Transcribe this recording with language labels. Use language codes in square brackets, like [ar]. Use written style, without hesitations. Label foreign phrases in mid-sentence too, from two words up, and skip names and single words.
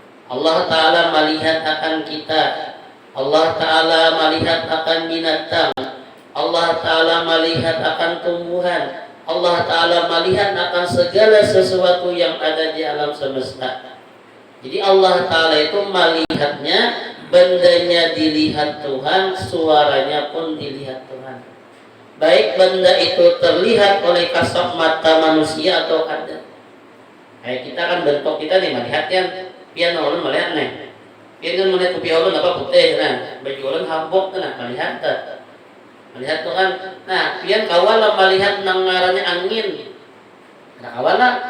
[id] Allah Ta'ala melihat akan kita Allah Ta'ala melihat akan binatang, Allah Ta'ala melihat akan tumbuhan, Allah Ta'ala melihat akan segala sesuatu yang ada di alam semesta. Jadi Allah Ta'ala itu melihatnya, bendanya dilihat Tuhan, suaranya pun dilihat Tuhan. Baik benda itu terlihat oleh kasat mata manusia atau kada. [bjn] Kayak kita kan bentuk kita nih melihat kan, pian ulun melihat nih. Pian kan melihat kopi ulun apa putih nah, baju ulun habuk nah melihat tak. Melihat tuh kan. Nah, pian kawala melihat nang ngarannya angin. Nah, kawala.